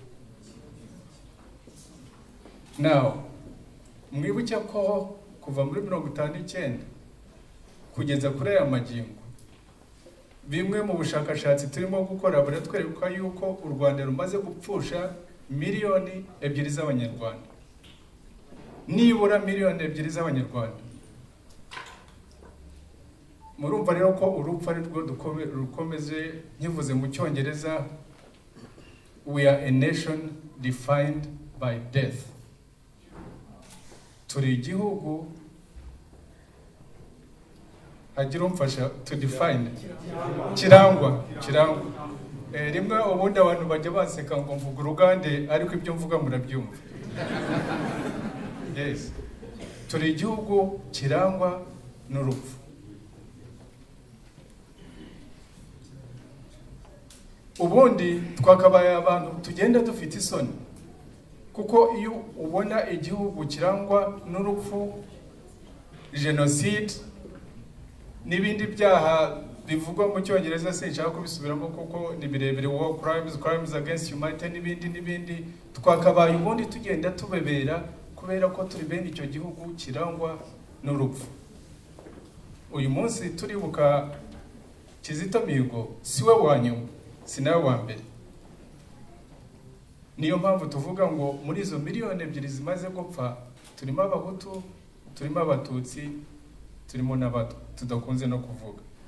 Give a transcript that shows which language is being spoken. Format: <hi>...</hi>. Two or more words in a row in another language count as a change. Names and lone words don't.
<rw>Now mwibuke ko kuva muri 59 kugeza kuri aya magingo, bimwe mu bushakashatsi turimo gukora buratwereka yuko u Rwanda rumaze gupfusha miliyoni 2 z'abanyarwanda, nibura miliyoni 2 z'abanyarwanda. Murumva rero ko urupfu ari rwo rukomeze. Nkivuze mu Cyongereza,</rw> <en>we are a nation defined by death.</en> <rw>Turi igihugu, hagira umfasha</rw> <en>to define,</en> <rw>kirangwa. Rimwe ubundi abantu bajya baseka ngo mvuga urugande, ariko ibyo mvuga murabyumva. Yes, turi igihugu kirangwa n'urupfu. Ubundi twakabaye abantu tugenda dufite isoni, kuko iyo ubona igihugu kirangwa n'urupfu, genocide n'ibindi byaha bivugwa mu Cyongereza sinshaka kubisubiramo kuko ni birebire,</rw> <en>war crimes against humanity</en> <rw>n'ibindi, twakabaye ubundi tugenda tubebera kubera ko turi bene icyo gihugu kirangwa n'urupfu. uyu munsi turibuka Kizito Mihigo siwe wa nyuma sinawe wa mbere. Niyo mpamvu tuvuga ngo muri izo miliyoni 2 zimaze gupfa turimo abahutu, turimo abatutsi, turimo n'abato tudakunze no kuvuga.</rw>